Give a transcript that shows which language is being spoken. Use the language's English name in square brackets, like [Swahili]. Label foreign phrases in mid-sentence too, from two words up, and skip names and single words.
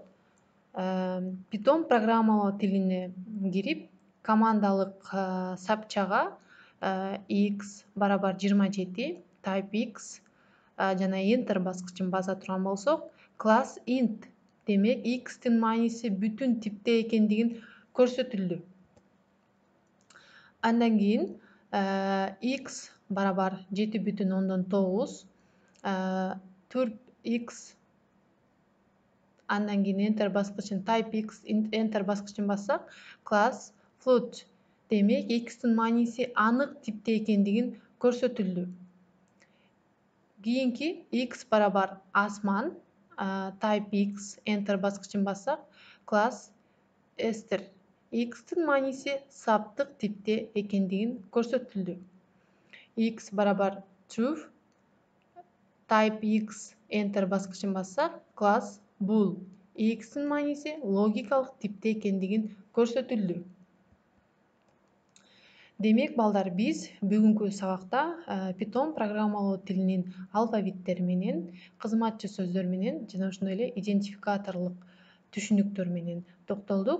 [Kyrgyz] Python программалоо тилине кирип, командалык сапчага x барабар 27, [English] type x [Kyrgyz] жана enter баскычын баса турган болсок, класс int, демек x'тин мааниси бүтүн типте экендигин көрсөтүлдү. Андан кийин x барабар 7,9, 4x, андан кийин enter баскычын, [English] type x, [Kyrgyz] enter баскычын бассак, класс float, демек x'тин мааниси анык типте экендигин көрсөтүлдү. Кийинки x барабар асман, [English] type x, [Kyrgyz] enter баскычын бассак, класс str, x'тин мааниси саптык типте экендигин көрсөтүлдү. X барабар true, [English] type x, [Kyrgyz] enter баскычын бассак, класс bool, x'тин мааниси логикалык типте экендигин көрсөтүлдү. Демек, балдар, биз бүгүнкү сабакта Python программалоо тилинин алфавиттери менен, кызматчы сөздөр менен жана ошондой эле идентификаторлук түшүнүктөр менен токтолдук.